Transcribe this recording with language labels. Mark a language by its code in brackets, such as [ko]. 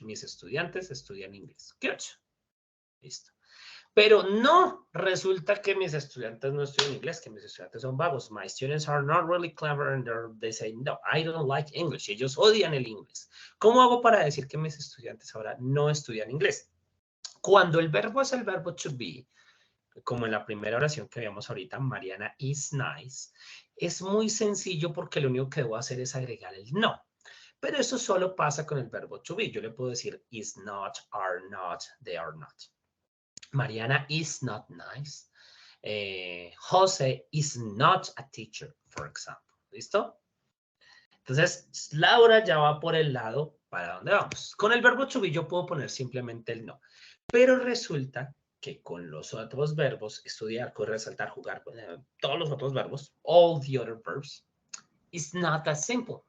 [es] Mis estudiantes estudian inglés. Good. Listo. Pero no resulta que mis estudiantes no estudian inglés, que mis estudiantes son vagos. [en] My students are not really clever and they say, no, I don't like English. [es] Ellos odian el inglés. ¿Cómo hago para decir que mis estudiantes ahora no estudian inglés? Cuando el verbo es el verbo to be, como en la primera oración que veíamos ahorita, [en] Mariana is nice, [es] es muy sencillo porque lo único que debo hacer es agregar el no. Pero eso solo pasa con el verbo to be. Yo le puedo decir [en] is not, are not, they are not. Mariana is not nice. Jose is not a teacher, for example. [es] ¿Listo? Entonces, Laura ya va por el lado para dónde vamos. Con el verbo to be yo puedo poner simplemente el no. Pero resulta que con los otros verbos, estudiar, correr, saltar, jugar, todos los otros verbos, [en] all the other verbs, it's not that simple.